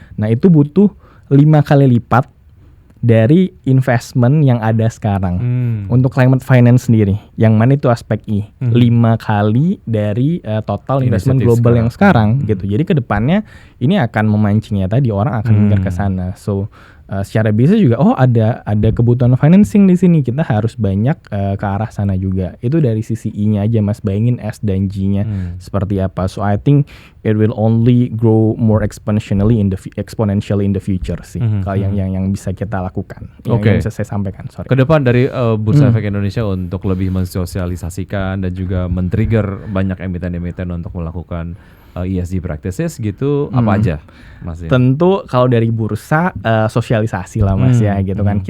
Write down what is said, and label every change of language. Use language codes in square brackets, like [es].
[id] Nah, itu butuh 5 kali lipat dari investment yang ada sekarang untuk climate finance sendiri, yang mana itu aspek I, 5 kali dari total investment global yang sekarang gitu. Jadi ke depannya ini akan memancingnya tadi orang akan mikir ke sana. So secara bisnis juga ada kebutuhan financing di sini, kita harus banyak ke arah sana juga. Itu dari sisi I-nya aja Mas, bayangin S dan G-nya seperti apa. [en] So I think it will only grow more exponentially in the future [id] sih. Kalau yang bisa kita lakukan, yang bisa saya sampaikan. Ke depan dari Bursa Efek Indonesia untuk lebih mensosialisasikan dan juga men-trigger banyak emiten-emiten untuk melakukan ESG practices gitu, apa aja Mas? Tentu kalau dari bursa sosialisasi lah Mas ya gitu kan.